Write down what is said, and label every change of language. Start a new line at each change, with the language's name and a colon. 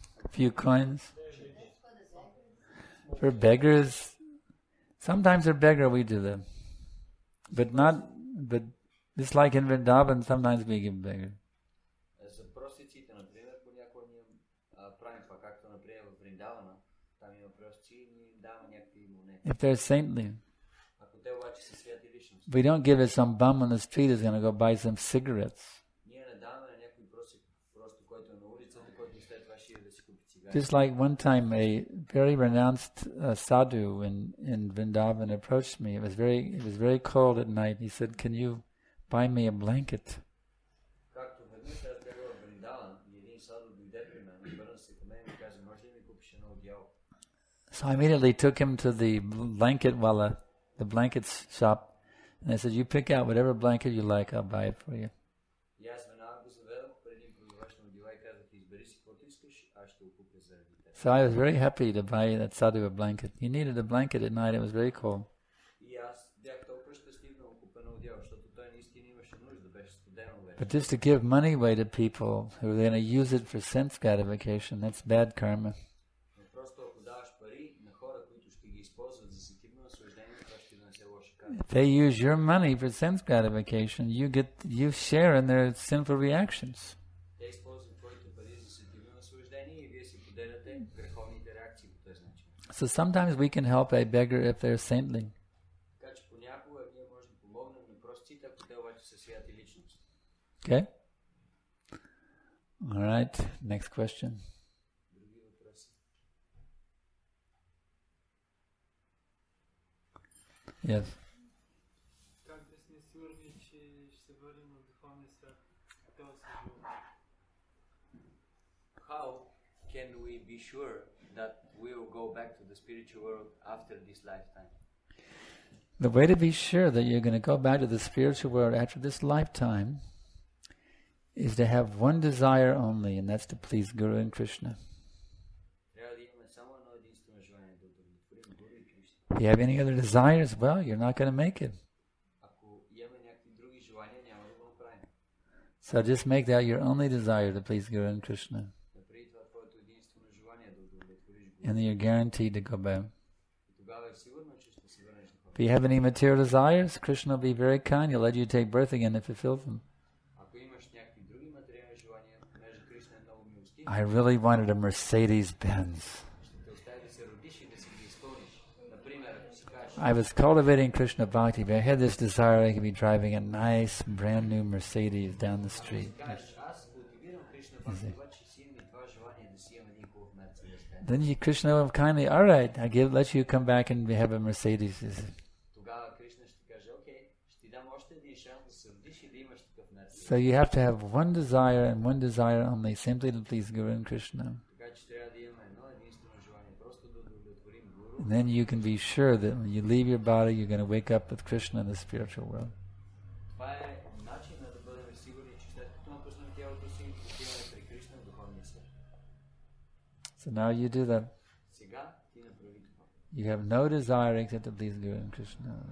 English: Few coins. For beggars, Sometimes a beggar we do that. But it's like in Vrindavan, sometimes we give beggar.
Bulgarian: За простиците, например, понякога ние правим това, както например в Вриндавана, там има простици и ние даваме някакви монети.
English: If they're saintly.
Bulgarian: Ако те обаче са святи личности.
English: We don't give it some bum on the street who's going to go buy some cigarettes.
Bulgarian: Ние не даваме на някой просто който е на улицата, който след това ще да си купи цигари.
English: Just like one time a very renounced sadhu in Vrindavan approached me. It was very cold at night. He said, "Can you buy me a blanket?"
Bulgarian: Както веднъж аз бях в Вриндаван и един саду дойде при мен, обърна се към мен и каза, може ли ми купиш едно одеяло?
English: So I immediately took him to the blanket wala, the blankets shop, and I said, "You pick out whatever blanket you like, I'll buy it for you."
Bulgarian: И аз веднага го заведох пред един продавач на одеяла и казах, избери си каквото искаш, аз ще го купя заради теб.
English: So I was very happy to buy that sadhu a blanket. He needed a blanket at night. It was very cold.
Bulgarian: И аз бях толкова щастлив да му купя на одеяло, защото той наистина имаше нужда, беше студено вече.
English: But just to give money away to people who are going to use it for sense gratification, that's bad karma.
Bulgarian: Просто ако даваш пари на хора, които ще ги използват за сетивно наслаждение, това ще донесе лоша карма.
English: If they use your money for sense gratification, you share in their sinful reactions.
Bulgarian: Те използват твоите пари за сетивно наслаждение и вие си поделяте греховните реакции по този начин.
English: So sometimes we can help a beggar if they're saintly.
Bulgarian: Така че понякога ние можем да помогнем на простите, ако те обаче са святи личности.
English: Okay? All right, next question.
Bulgarian: Други въпроси?
English: Yes.
Bulgarian: Как да сме сигурни, че ще се върнем в духовния свят? Този живот.
English: How can we be sure that we will go back to the spiritual world after this lifetime? The way to be sure that you're going to go back to the spiritual world after this lifetime is to have one desire only, and that's to please Guru and Krishna.
Bulgarian: Трябва да имаме само едно единствено желание да удовлетворим Гуру и Кришна.
English: If you have any other desires, well, you're not going to make it.
Bulgarian: Ако имаме някакви други желания, няма да го направим.
English: So just make that your only desire to please Guru and Krishna,
Bulgarian: Направи това твоето единствено желание да удовлетвориш Гуру.
English: and then you're guaranteed to go back.
Bulgarian: И тогава е сигурно, че ще се върнеш на
English: If you have any material desires, Krishna will be very kind. He'll let you take birth again to fulfill them.
Bulgarian: Ако имаш някакви други материални желания, понеже Кришна е много милостив,
English: I really wanted a Mercedes-Benz.
Bulgarian: ще те остави да се родиш и да си ги изпълниш. Например, ако си кажеш,
English: I was cultivating Krishna Bhakti, but I had this desire I could be driving a nice, brand new Mercedes down the street.
Bulgarian: аз култивирам Кришна Бхакти, обаче си имам и това желание да си имам един хубав Мерцедес.
English: Then Krishna will kindly, all right, let you come back and have a Mercedes.
Bulgarian: Тогава Кришна ще каже, окей, ще ти дам още един шанс да се родиш и да имаш такъв Мерцедес.
English: So you have to have one desire and one desire only, simply to please Guru and Krishna.
Bulgarian: Така че трябва да имаме едно единствено желание, просто да удовлетворим Гуру.
English: And then you can be sure that when you leave your body, you're going to wake up with Krishna in the spiritual world.
Bulgarian: Това е начинът да бъдем сигурни, че след като напуснем тялото си, отиваме при Кришна в духовния свят.
English: So now you do that.
Bulgarian: Сега ти направи това.
English: You have no desire except to please Guru and Krishna.